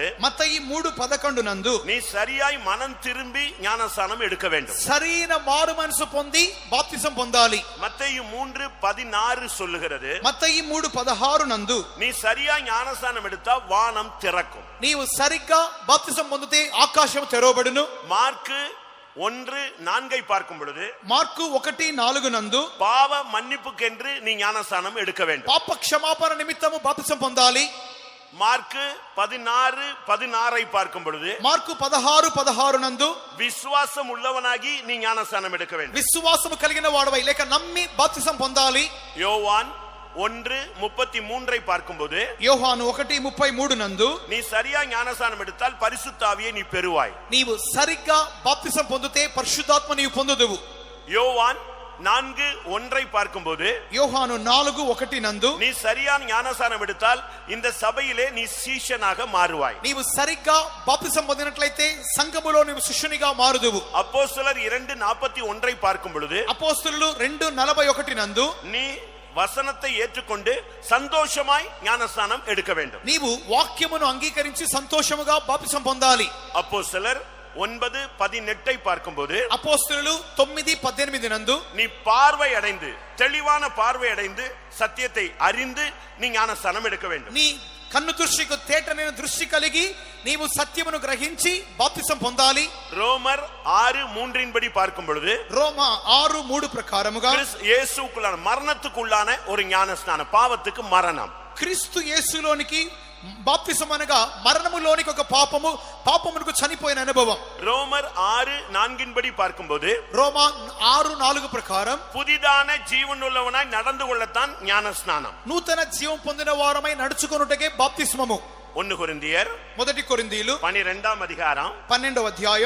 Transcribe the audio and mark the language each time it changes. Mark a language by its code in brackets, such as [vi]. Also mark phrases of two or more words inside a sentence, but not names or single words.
[te] మత్తయి 3:11 నందు [ta] நீ சரியாய் மனம் திரும்பி ஞானஸ்நானம் எடுக்க வேண்டும். [te] సరైన మారు మనసు పొంది బాప్తిసం పొందాలి. [ta] மத்தேயு 3:16 சொல்லுகிறது, [te] మత్తయి 3:16 నందు [ta] நீ சரியாய் ஞானஸ்நானம் எடுத்தா வானம் திறக்கும். [te] నీవు సరిగ్గా బాప్తిసం పొందితే ఆకాశం తెరవబడును. [ta] மார்க்கு 1:4 பார்க்கும் பொழுது, [te] మార్కు 1:4 నందు [ta] பாவ மன்னிப்புக்கென்று நீ ஞானஸ்நானம் எடுக்க வேண்டும். [te] పాప క్షమాపణ నిమిత్తము బాప్తిసం పొందాలి. [ta] மார்க்கு 16:16 பார்க்கும் பொழுது, [te] మార్కు 16:16 నందు [ta] விசுவாசம் உள்ளவனாகி நீ ஞானஸ்நானம் எடுக்க வேண்டும். [te] విశ్వాసము కలిగిన వాడవై లేక నమ్మి బాప్తిసం పొందాలి. [ta] யோவான் 1:33 பார்க்கும்போது, [te] యోహాను 1:33 నందు [ta] நீ சரியா ஞானஸ்நானம் எடுத்தால் பரிசுத்த ஆவியை நீ பெறுவாய். [te] నీవు సరిగ్గా బాప్తిసం పొందితే పరిశుద్ధాత్మ నీవు పొందుదువు. [ta] யோவான் 4:1 பார்க்கும்போது, [te] యోహాను 4:1 నందు [ta] நீ சரியான ஞானஸ்நானம் எடுத்தால் இந்த சபையிலே நீ சீஷனாக மாறுவாய். [te] నీవు సరిగ్గా బాప్తిసం పొందినట్లయితే సంఘములో నీవు శిష్యునిగా మారుదువు. [ta] அப்போஸ்தலர் 2:41 பார்க்கும் பொழுது, [te] అపోస్తలులు 2:41 నందు [ta] நீ வசனத்தை ஏற்றுக்கொண்டு சந்தோஷமாய் ஞானஸ்நானம் எடுக்க வேண்டும். [te] నీవు వాక్యమును అంగీకరించి సంతోషముగా బాప్తిసం పొందాలి. [ta] அப்போஸ்தலர் 9:18 பார்க்கும்போது, [te] అపోస్తలులు 9:18 నందు [ta] நீ பார்வை அடைந்து தெளிவான பார்வை அடைந்து சத்தியத்தை அறிந்து நீ ஞானஸ்நானம் எடுக்க வேண்டும். [te] నీ కన్ను దృష్టికి తేటనైన దృష్టి కలిగి నీవు సత్యమును గ్రహించి బాప్తిసం పొందాలి. [ta] ரோமர் 6:3 படி பார்க்கும் பொழுது, [te] రోమా 6:3 ప్రకారముగా [ta] இயேசுக்குள்ளான மரணத்துக்குள்ளான ஒரு ஞானஸ்நானம், பாவத்துக்கு மரணம். [te] క్రీస్తు యేసులోనికి బాప్తిసం అనగా మరణములోనికి ఒక పాపమునకు చనిపోయిన అనుభవం. [ta] ரோமர் 6:4 படி பார்க்கும்போது, [te] రోమా 6:4 ప్రకారం [ta] புதிதான ஜீவனுள்ளவனாய் நடந்து கொள்ளத்தான் ஞானஸ்நானம். [te] నూతన జీవం పొందిన వారమై నడుచుకొనుటకే బాప్తిస్మము. [ta] 1 கொரிந்தியர் [te] మొదటి కొరింథీయులు 12వ అధ్యాయం 12వ అధ్యాయం